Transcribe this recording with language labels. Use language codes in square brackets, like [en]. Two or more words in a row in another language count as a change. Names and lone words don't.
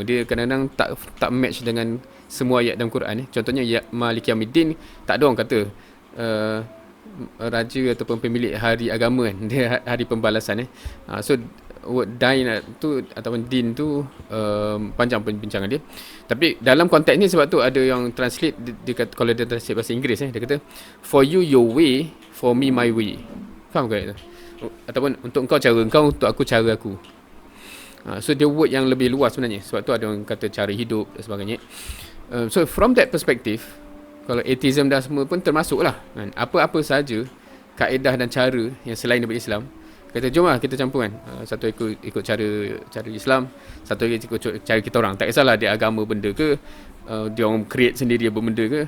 [ms] Dia kadang-kadang tak match dengan semua ayat dalam Quran Contohnya ya [ar] مالك يوم الدين, [ms] tak ada orang kata raja ataupun pemilik hari agama kan. Dia hari pembalasan So word din tu ataupun din tu panjang perbincangan dia. Tapi dalam konteks ni sebab tu ada yang translate dia kata, kalau dia translate bahasa Inggeris dia kata [en] for you your way, for me my way. [ms] Faham ke? Ataupun untuk engkau cara engkau, untuk aku cara aku. So dia word yang lebih luas sebenarnya. Sebab tu ada orang kata cara hidup dan sebagainya. [en] So from that perspective, [ms] kalau atheism dah semua pun termasuk lah kan? Apa-apa saja kaedah dan cara yang selain daripada Islam Kata jom lah kita campur kan. Satu ikut cara Islam, satu lagi ikut cara kita orang. Tak kisahlah dia agama benda ke, dia orang create sendiri apa benda ke.